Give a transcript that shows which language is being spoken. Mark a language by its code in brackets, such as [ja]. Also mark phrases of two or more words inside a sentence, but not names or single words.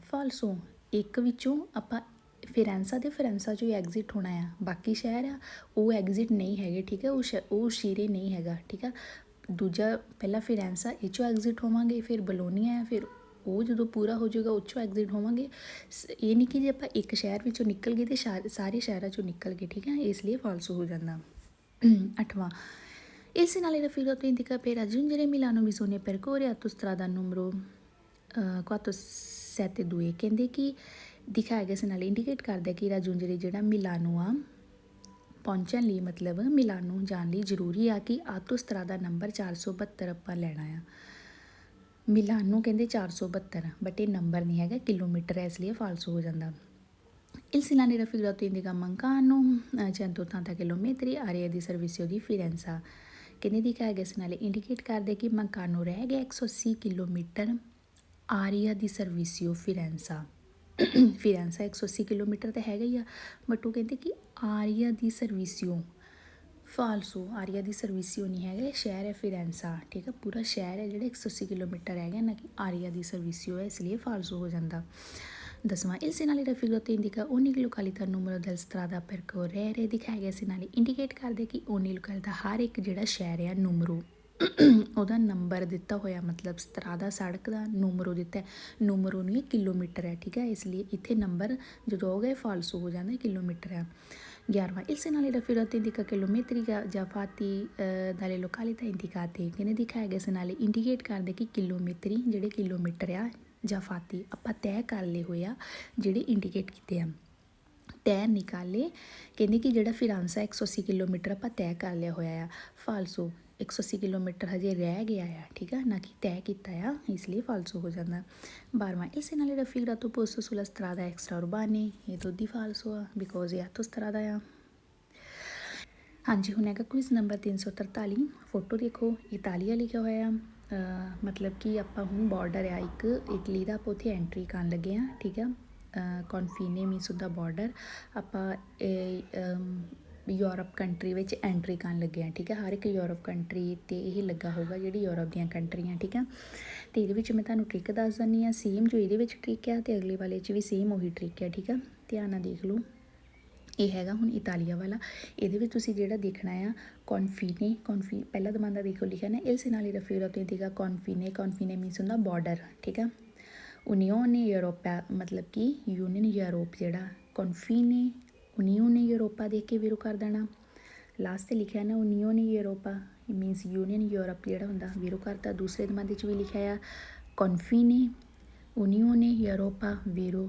[pa] ਫਾਲਸੋ ਇੱਕ ਵਿੱਚੋਂ ਆਪਾਂ ਫਿਰੈਂਸਾ 'ਚੋਂ ਹੀ ਐਗਜ਼ਿਟ ਹੋਣਾ ਆ, ਬਾਕੀ ਸ਼ਹਿਰ ਆ ਉਹ ਐਗਜ਼ਿਟ ਨਹੀਂ ਹੈਗੇ, ਠੀਕ ਹੈ, ਉਹ ਸ਼ੀਰੇ ਨਹੀਂ ਹੈਗਾ, ਠੀਕ ਆ। ਦੂਜਾ ਪਹਿਲਾਂ ਫਿਰੈਂਸਾ ਇਹ 'ਚੋਂ ਐਗਜ਼ਿਟ ਹੋਵਾਂਗੇ, ਫਿਰ ਬਲੋਨੀਆ, ਫਿਰ ਉਹ ਜਦੋਂ ਪੂਰਾ ਹੋ ਜਾਊਗਾ ਉਹ 'ਚੋਂ ਐਗਜ਼ਿਟ ਹੋਵਾਂਗੇ। ਇਹ ਨਹੀਂ ਕਿ ਜੇ ਆਪਾਂ ਇੱਕ ਸ਼ਹਿਰ ਵਿੱਚੋਂ ਨਿਕਲ ਗਏ ਅਤੇ ਸਾਰੇ ਸ਼ਹਿਰਾਂ 'ਚੋਂ ਨਿਕਲ ਗਏ, ਠੀਕ ਹੈ, ਇਸ ਲਈ ਫਾਲਸ ਹੋ ਜਾਂਦਾ। ਅੱਠਵਾਂ [it] il segnale raffigurato indica per raggiungere Milano bisogna percorrere autostrada numero 472 [pa] ਕਹਿੰਦੇ ਕਿ ਦਿਖਾਇਆ ਗਿਆ segnale ਇੰਡੀਕੇਟ ਕਰਦਾ ਕਿ ਰਾਜੁੰਜਰੇ ਜਿਹੜਾ ਮਿਲਾਨੋ ਆ ਪਹੁੰਚਣ ਲਈ, ਮਤਲਬ ਮਿਲਾਨੋ ਜਾਣ ਲਈ ਜ਼ਰੂਰੀ ਆ ਕਿ ਆਟੋਸਟਰਾਦਾ ਨੰਬਰ 472 ਆਪਾਂ ਲੈਣਾ ਆ। ਮਿਲਾਨੋ ਕਹਿੰਦੇ 472 ਬਟ ਇਹ ਨੰਬਰ ਨਹੀਂ ਹੈਗਾ, ਕਿਲੋਮੀਟਰ ਹੈ, ਇਸ ਲਈ ਫਾਲਸ ਹੋ ਜਾਂਦਾ। [it] il segnale raffigurato indica mancano 180 chilometri area di servizio di Firenze [pa] ਕਹਿੰਦੇ ਦਿਖਾਇਆ ਗਿਆ segnale ਇੰਡੀਕੇਟ ਕਰਦੇ ਕਿ ਮੰਕਾਨੋ ਰਹਿ ਗਿਆ 180 ਕਿਲੋਮੀਟਰ [it] area di servizio [pa] ਫਿਰੈਂਸਾ। ਫਿਰੈਂਸਾ 180 ਕਿਲੋਮੀਟਰ ਤਾਂ ਹੈਗਾ ਹੀ ਆ, ਬਟ ਉਹ ਕਹਿੰਦੇ ਕਿ [it] area di servizio falso. area di servizio [pa] ਨਹੀਂ ਹੈਗਾ, ਸ਼ਹਿਰ ਹੈ ਫਿਰੈਂਸਾ, ਠੀਕ ਹੈ। ਪੂਰਾ ਸ਼ਹਿਰ ਹੈ ਜਿਹੜਾ 180 ਕਿਲੋਮੀਟਰ ਹੈਗਾ, ਨਾ ਕਿ [it] area di servizio [pa] ਹੈ, ਇਸ ਲਈ ਫਾਲਸੋ ਹੋ ਜਾਂਦਾ। [it] 10ਵਾਂ il segnale raffigurato indica ogni località numero della strada da percorrere। [pa] ਦਿਖਾਇਆ ਗਿਆ segnale ਇੰਡੀਕੇਟ ਕਰਦੇ ਕਿ [it] ogni località [pa] ਹਰ ਇੱਕ ਜਿਹੜਾ ਸ਼ਹਿਰ ਆ ਨੂਮਰੋ ਉਹਦਾ ਨੰਬਰ ਦਿੱਤਾ ਹੋਇਆ, ਮਤਲਬ ਸਤਰਾਦਾ ਸੜਕ ਦਾ ਨੂਮਰੋ ਦਿੱਤਾ। ਨੂਮਰੋ ਨਹੀਂ ਕਿਲੋਮੀਟਰ ਹੈ, ਠੀਕ ਹੈ, ਇਸ ਲਈ ਇੱਥੇ ਨੰਬਰ ਜਦੋਂ ਹੋ ਗਏ ਫਾਲਸੋ ਹੋ ਜਾਂਦਾ, ਕਿਲੋਮੀਟਰ ਹੈ। [it] 11ਵਾਂ il segnale raffigurato indica chilometri già fatti dalle località indicate। [pa] ਕਹਿੰਦੇ ਦਿਖਾਇਆ ਗਿਆ segnale ਇੰਡੀਕੇਟ ਕਰਦੇ ਕਿ ਕਿਲੋਮੀਟਰੀ ਜਿਹੜੇ ਕਿਲੋਮੀਟਰ ਆ ਜਾਂ ਫਾਤੀ ਆਪਾਂ ਤੈਅ ਕਰ ਲਏ ਹੋਏ ਆ, ਜਿਹੜੇ ਇੰਡੀਕੇਟ ਕੀਤੇ ਆ। ਤੈਅ ਨਿਕਾਲੇ ਕਹਿੰਦੇ ਕਿ ਜਿਹੜਾ ਫਿਰਾਂਸਾ 180 ਕਿਲੋਮੀਟਰ ਆਪਾਂ ਤੈਅ ਕਰ ਲਿਆ ਹੋਇਆ ਆ। ਫਾਲਸੋ 180 ਕਿਲੋਮੀਟਰ ਹਜੇ ਰਹਿ ਗਿਆ ਆ, ਠੀਕ ਆ, ਨਾ ਕਿ ਤੈਅ ਕੀਤਾ ਆ, ਇਸ ਲਈ ਫਾਲਸੋ ਹੋ ਜਾਂਦਾ। [it] 12ਵਾਂ il segnale raffigurato posto sulla strada extraurbana। [pa] ਇਹ ਦੁੱਧ ਹੀ ਫਾਲਸੋ ਆ, ਬਿਕੋਜ਼ ਇਹ ਆਟੋ ਸਟਰਾਦਾ ਆ। ਹਾਂਜੀ, ਹੁਣ ਹੈਗਾ ਕੁਇਜ਼ ਨੰਬਰ 343। ਫੋਟੋ ਦੇਖੋ, ਇਟਾਲੀਆ ਲਿਖਿਆ ਹੋਇਆ, ਮਤਲਬ ਕਿ ਆਪਾਂ ਹੁਣ ਬਾਰਡਰ ਆ ਇੱਕ ਇਟਲੀ ਦਾ, ਆਪਾਂ ਉੱਥੇ ਐਂਟਰੀ ਕਰਨ ਲੱਗੇ ਹਾਂ, ਠੀਕ ਆ। ਕੌਨਫੀਨੇ ਮੀਨਸ ਉਹਦਾ ਬਾਰਡਰ, ਆਪਾਂ ਯੂਰਪ ਕੰਟਰੀ ਵਿੱਚ ਐਂਟਰੀ ਕਰਨ ਲੱਗੇ ਹਾਂ, ਠੀਕ ਹੈ। ਹਰ ਇੱਕ ਯੂਰਪ ਕੰਟਰੀ 'ਤੇ ਇਹ ਲੱਗਾ ਹੋਊਗਾ, ਜਿਹੜੀ ਯੂਰਪ ਦੀਆਂ ਕੰਟਰੀਆਂ, ਠੀਕ ਆ। ਅਤੇ ਇਹਦੇ ਵਿੱਚ ਮੈਂ ਤੁਹਾਨੂੰ ਟ੍ਰਿਕ ਦੱਸ ਦਿੰਦੀ ਹਾਂ, ਸੇਮ ਜੋ ਇਹਦੇ ਵਿੱਚ ਟ੍ਰਿਕ ਆ ਅਤੇ ਅਗਲੇ ਵਾਲੇ 'ਚ ਵੀ ਸੇਮ ਉਹੀ ਟ੍ਰਿਕ ਆ, ਠੀਕ ਆ। ਧਿਆਨ ਨਾਲ ਦੇਖ ਲਓ, ਇਹ ਹੈਗਾ ਹੁਣ ਇਟਾਲੀਆ ਵਾਲਾ। ਇਹਦੇ ਵਿੱਚ ਤੁਸੀਂ ਜਿਹੜਾ ਦੇਖਣਾ ਆ ਕੌਨਫੀਨੇ, ਪਹਿਲਾ ਦਮਾਂਦਾ ਦੇਖੋ ਲਿਖਿਆ ਨਾ [it] il segnale raffigurato indica confine। [pa] ਕੌਨਫੀਨੇ ਮੀਨਸ ਹੁੰਦਾ ਬਾਰਡਰ, ਠੀਕ ਆ। [it] unione Europa [pa] ਮਤਲਬ ਕਿ [en] union Europe, [pa] ਜਿਹੜਾ [it] confine unione Europa [pa] ਦੇਖ ਕੇ ਵੀਰੋ ਕਰ ਦੇਣਾ। ਲਾਸਟ 'ਤੇ ਲਿਖਿਆ ਨਾ [it] unione Europa [en] means union Europe [pa] ਜਿਹੜਾ ਹੁੰਦਾ ਵੀਰੋ ਕਰਤਾ। ਦੂਸਰੇ ਦਮਾਂਦੇ 'ਚ ਵੀ ਲਿਖਿਆ ਆ [it] confine unione Europa vero.